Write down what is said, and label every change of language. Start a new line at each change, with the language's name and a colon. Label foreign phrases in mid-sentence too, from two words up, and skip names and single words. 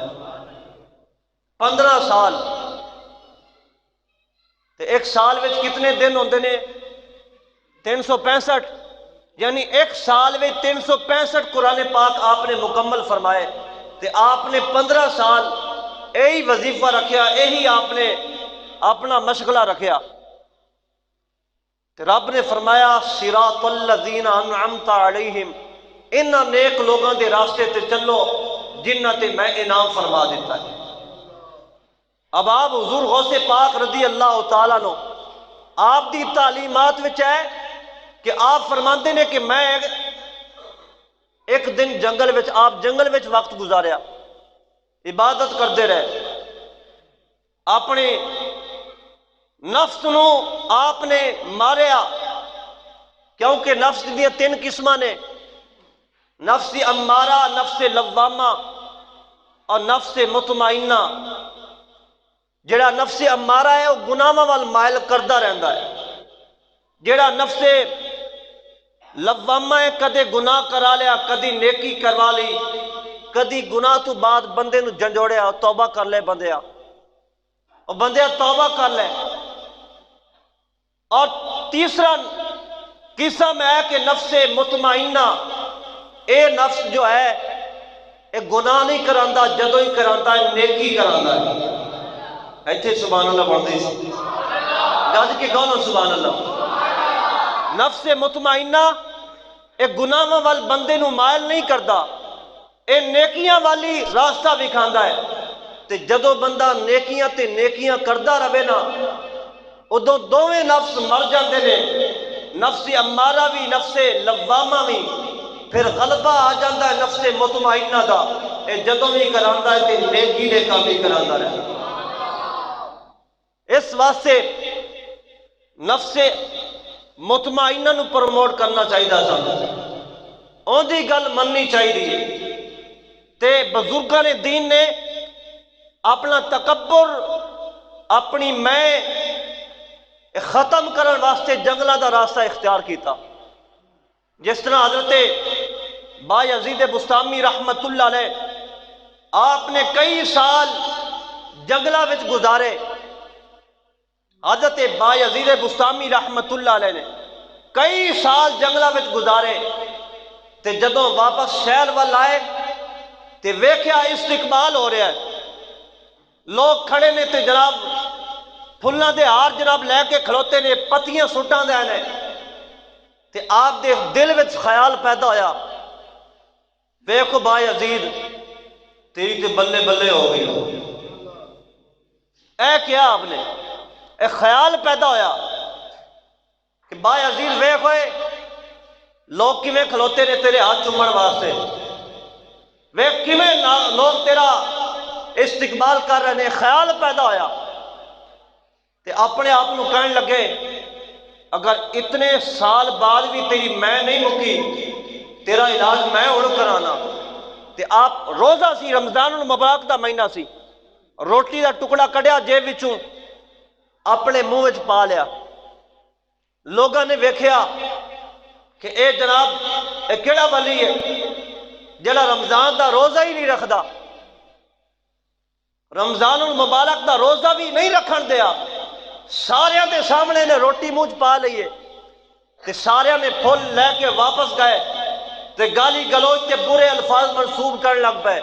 Punjabi: 15 سال تے ایک سال وچ کتنے دن ہوندے نے 365 یعنی ایک سال میں 365 قرآن پاک آپ نے مکمل فرمائے تے آپ نے 15 سال یہی وظیفہ رکھیا یہی آپ نے اپنا مشغلہ رکھیا. تے رب نے فرمایا
Arabic: صراط الذین انعمت علیہم
Punjabi: انہاں نیک لوگوں دے راستے تے چلو جنہاں تے میں انعام فرما دیتا ہے. اب آپ حضور غوث پاک
Arabic: رضی اللہ تعالیٰ
Punjabi: نو آپ دی تعلیمات وچ ہے کہ آپ فرماندے نے کہ میں ایک دن جنگل وچ آپ جنگل وچ وقت گزاریا عبادت کرتے رہے. اپنے نفس نو آپ نے ماریا کیونکہ نفس دی 3 قسماں نے نفس امارہ نفس لوامہ اور نفس مطمئنہ. جڑا نفس امارہ ہے وہ گناہاں وال مائل کردا رہندا ہے. جڑا نفس لوامہ ہے کدے گناہ کرا لیا کدی نیکی کروا لی کدی گناہ تو بعد بندے نو جھنجوڑیا توبہ کر لے بندیا اور بندیا توبہ کر لے. اور تیسرا قسم ہے کہ نفس مطمئنہ اے نفس جو ہے اے گناہ نہیں کراندا جدو ہی کراندا ہے نیکی کراندا ہے. ایتھے
Arabic: سبحان اللہ
Punjabi: پڑھدے سی گج کے کہو
Arabic: سبحان اللہ.
Punjabi: نفس مطمئنہ اے گناہاں وال بندے نو مائل نہیں کردا اے نیکیاں والی راستہ دکھاندا ہے. تے جدو بندہ نیکیاں تے نیکیاں کردا رہے نا ادو دوویں نفس مر جاندے نے نفس امارہ بھی نفس لوامہ بھی پھر غلبہ آ جاندہ ہے نفس مطمئنہ دا اے جدو بھی کراندا ہے تے نیکی نے کام بھی کراندا رہے. اس واسطے نفس مطمئنہ نو پروموٹ کرنا چاہیے سانو اون دی گل مننی چاہیے. تے بزرگاں نے دین نے اپنا تکبر اپنی میں ختم کرن واسطے جنگلہ دا راستہ اختیار کیتا. جس طرح حضرت بایزید بستامی
Arabic: رحمت اللہ علیہ
Punjabi: آپ نے کئی سال جنگلہ وچ گزارے، حضرت بایزید بستامی
Arabic: رحمت اللہ علیہ
Punjabi: نے کئی سال جنگلہ وچ گزارے، تے جدوں واپس شہر وال آئے تے ویکھیا استقبال ہو رہا ہے، لوگ کھڑے نے تے جناب پھلاں دے ہار جناب لے کے کھلوتے نے، پتیاں سٹاں دے نے، تے آپ دے دل وچ خیال پیدا ہویا، ویکھو بایزید تیری تے بلے بلے ہو گئی، اے کیا آپ نے، اے خیال پیدا ہویا کہ بایزید ویکھ ہوئے لوگ کیویں کھلوتے نے تیرے ہاتھ چومن واسطے، ویکھ کیویں لوگ تیرا استقبال کر رہے ہیں، خیال پیدا ہویا تے اپنے آپ کو کہنے لگے اگر اتنے سال بعد بھی تیری میں نہیں مکی تیرا علاج میں ہن کرانا، تے آپ روزہ سی، رمضان المبارک دا مہینہ سی، روٹی دا ٹکڑا کڈیا جیب وچوں اپنے منہ وچ پا لیا، لوگاں نے ویکھیا کہ اے جناب اے کیڑا ولی ہے جڑا رمضان دا روزہ ہی نہیں رکھدا، رمضان المبارک دا روزہ بھی نہیں رکھن دیا، سارے دے سامنے نے روٹی منہ پا لئیے تے سارے نے پھول لے کے واپس گئے تے گالی گلوچ تے برے الفاظ منسوب کرنے لگ پے۔